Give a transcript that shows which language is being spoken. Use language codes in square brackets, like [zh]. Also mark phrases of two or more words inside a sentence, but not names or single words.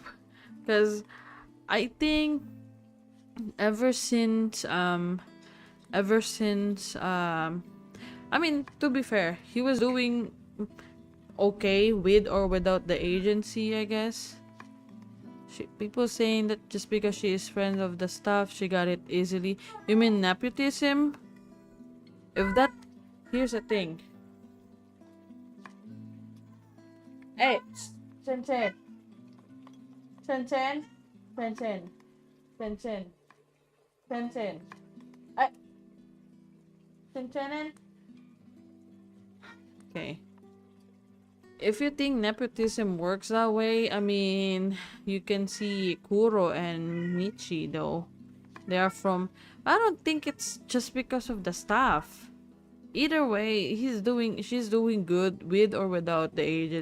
[en] Because I think ever since I mean, to be fair, he was doing okay with or without the agency, I guess. People saying that just because she is friend of the staff, she got it easily. You mean nepotism? If that... Here's the thing. Hey, Chen Chen. Chen Chen. Chen Chen. Chen Chen. Chen Chen. Hey. Chen Chen. Okay. if you think nepotism works that way, I mean, you can see Kuro and Michi though. They are from. I don't think it's just because of the staff. Either way, she's doing good with or without the agency.